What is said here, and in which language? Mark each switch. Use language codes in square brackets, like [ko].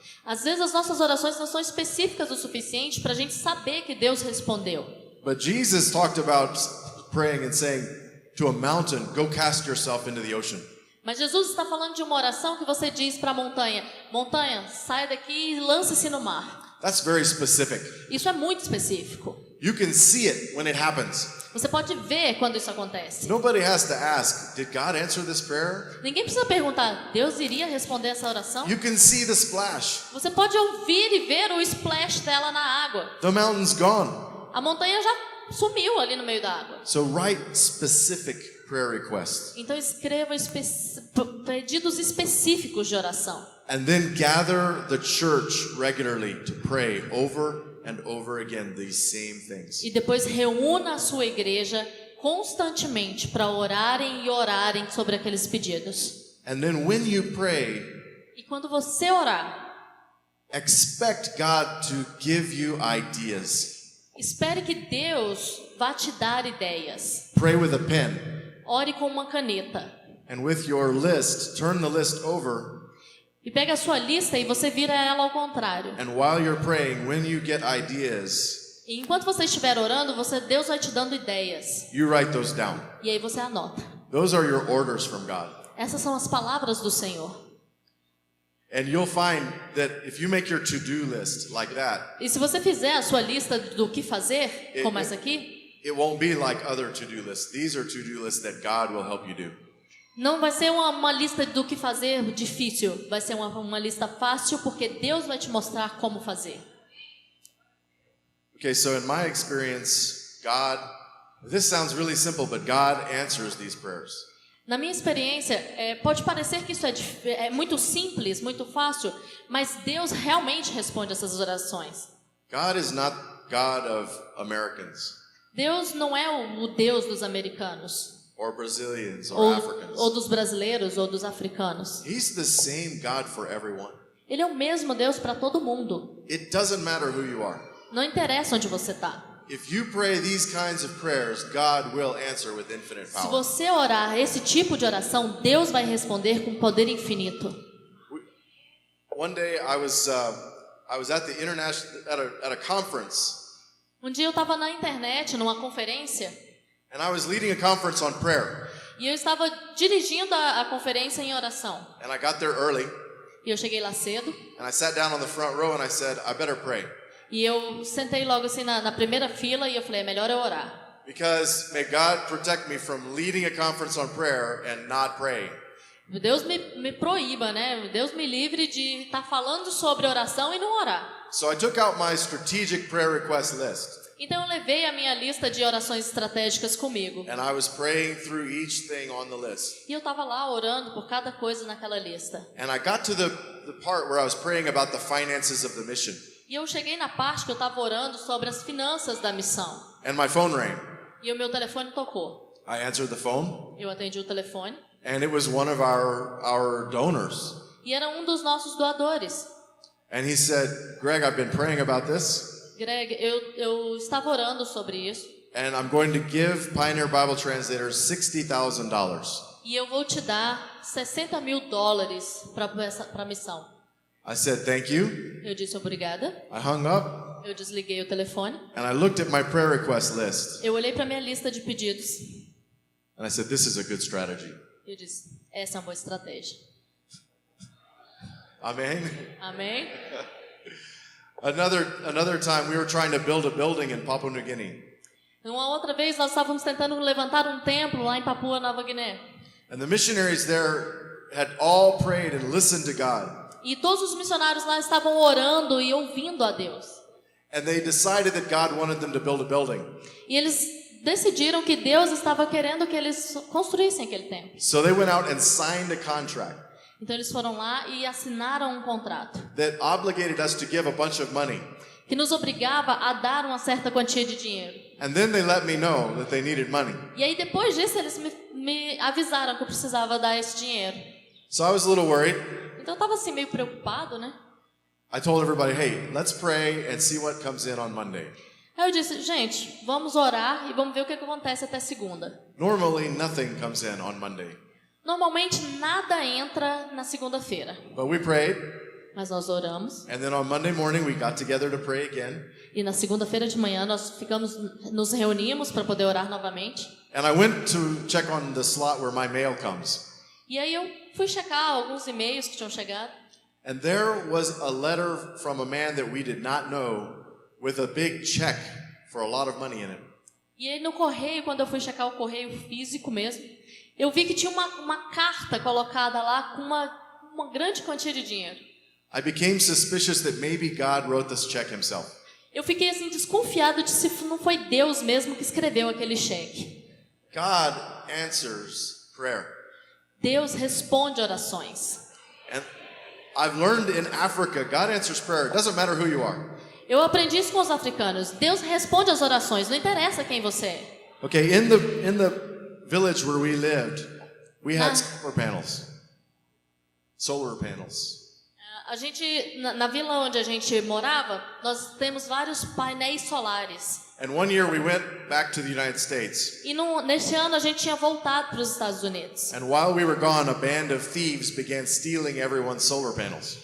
[pt] Às vezes as nossas orações não são específicas o suficiente para a gente saber que Deus respondeu. [en] But Jesus talked about praying and saying to a mountain, go cast yourself into the ocean. [pt] Mas Jesus está falando de uma oração que você diz para a montanha: montanha, sai daqui e lance-se no mar. [en] That's very specific. [pt] Isso é muito específico. [en] You can see it when it happens. [pt] Você pode ver quando isso acontece. [en] Nobody has to ask, did God answer this prayer? [pt] Ninguém precisa perguntar, Deus iria responder essa oração? [en] You can see the splash. [pt] Você pode ouvir e ver o splash dela na água. [en] The mountain's gone. [pt] A montanha já sumiu ali no meio da água. [en] So write specific prayer requests. [pt] Então escreva pedidos específicos de oração. [en] And then gather the church regularly to pray over and over again these same things. [pt] E depois reúna a sua igreja constantemente para orarem e orarem sobre aqueles pedidos. [en] And then when you pray, [pt] E quando você orar, [en] expect God to give you ideas. [pt] espere que Deus vá te dar ideias. [en] Pray with a pen. [pt] Ore com uma caneta. [en] And with your list, turn the list over. [pt] E pega a sua lista e você vira ela ao contrário. [en] And while you're praying, when you get ideas, [pt] E enquanto você estiver orando, Deus vai te dando ideias. [en] you write those down. [pt] E aí você anota. [en] Those are your orders from God. [pt] Essas são as palavras do Senhor. [en] And you'll find that if you make your to-do list like that, [pt] E se você fizer a sua lista do que fazer, como essa aqui, [en] it won't be like other to-do lists. These are to-do lists that God will help you do. [pt] não vai ser uma lista do que fazer difícil. Vai ser uma lista fácil, porque Deus vai te mostrar como fazer. [en] Okay, so in my experience, this sounds really simple, but God answers these prayers. [pt] Na minha experiência, pode parecer que isso é muito simples, muito fácil, mas Deus realmente responde essas orações. [en] God is not God of Americans [pt] Deus não é o Deus dos americanos, [en] or Brazilians or Africans. [pt] ou dos brasileiros, ou dos africanos. [en] He's the same God for everyone. [pt] Ele é o mesmo Deus para todo mundo. [en] It doesn't matter who you are. [pt] Não interessa onde você está. [en] If you pray these kinds of prayers, God will answer with infinite [pt] Se [en] power. [pt] você orar esse tipo de oração, Deus vai responder com poder infinito. [en] One day I was at the international at a conference, [pt] Um dia eu estava na internet, numa conferência, [en] and I was leading a conference on prayer. [pt] e eu estava dirigindo a conferência em oração. [en] And I got there early, [pt] E eu cheguei lá cedo, [en] and I sat down on the front row, and I said, I better pray. [pt] e eu sentei logo assim na primeira fila, e eu falei, é melhor eu orar. [en] Because may God protect me from leading a conference on prayer and not praying. [pt] Deus me proíba, né? Deus me livre de estar falando sobre oração e não orar. [en] So I took out my strategic prayer request list, [pt] Então eu levei a minha lista de orações estratégicas comigo. [en] and I was praying through each thing on the list. [pt] E eu estava lá orando por cada coisa naquela lista. [en] And I got to the part where I was praying about the finances of the mission, [pt] E eu cheguei na parte que eu estava orando sobre as finanças da missão. [en] and my phone rang. [pt] E o meu telefone tocou. [en] I answered the phone, [pt] Eu atendi o telefone. [en] and it was one of our donors. [pt] E era um dos nossos doadores. [en] And he said, Greg, I've been praying about this, [pt] Greg, eu estava orando sobre isso. [en] and I'm going to give Pioneer Bible Translators $60,000. [pt] E eu vou te dar $60 mil para a missão. [en] I said, thank you. [pt] Eu disse obrigada. [en] I hung up, [pt] Eu desliguei o telefone. [en] and I looked at my prayer request list, [pt] Eu olhei para minha lista de pedidos. [en] and I said, this is a good strategy. [pt] Eu disse, essa é uma boa estratégia. [en] Amen. [pt] Amém? [en] Another time, we were trying to build a building in Papua New Guinea. [pt] Uma outra vez nós estávamos tentando levantar um templo lá em Papua Nova Guiné. [en] And the missionaries there had all prayed and listened to God. [pt] E todos os missionários lá estavam orando e ouvindo a Deus. [en] And they decided that God wanted them to build a building. [pt] E eles decidiram que Deus estava querendo que eles construíssem aquele templo. [en] So they went out and signed a contract [pt] Então eles foram lá e assinaram um contrato [en] that obligated us to give a bunch of money. [pt] que nos obrigava a dar uma certa quantia de dinheiro. [en] And then they let me know that they needed money. [pt] E aí depois disso eles me avisaram que eu precisava dar esse dinheiro. [en] So I was a little worried. [pt] Então eu estava assim meio preocupado, né? [en] I told everybody, hey, let's pray and see what comes in on Monday. [pt] Aí eu disse, gente, vamos orar e vamos ver o que acontece até segunda. [en] Normally, nothing comes in on Monday. [pt] Normalmente nada entra na segunda-feira, [en] But we prayed, [pt] mas nós oramos. [en] and then on Monday morning, we got together to pray again. [pt] E na segunda-feira de manhã nós nos reunimos para poder orar novamente. [en] And I went to check on the slot where my mail comes. [pt] E aí eu fui checar alguns e-mails que tinham chegado. [en] And there was a letter from a man that we did not know with a big check for a lot of money in it. [pt] E aí no correio, quando eu fui checar o correio físico mesmo, eu vi que tinha uma carta colocada lá com uma grande quantia de dinheiro. [en] I became suspicious that maybe God wrote this check himself. [pt] Eu fiquei assim desconfiado de se não foi Deus mesmo que escreveu aquele cheque. [en] God answers prayer. [pt] Deus responde orações. [en] And I've learned in Africa, God answers prayer. It doesn't matter who you are. [pt] Eu aprendi isso com os africanos. Deus responde às orações, não interessa quem você é. [en] Okay, in the village where we lived, we had solar panels. Solar panels. [pt] A gente, na vila onde a gente morava, nós temos vários painéis solares. [en] And one year we went back to the United States. [pt] E neste ano a gente tinha voltado para os Estados Unidos. [en] And while we were gone, a band of thieves began stealing everyone's solar panels.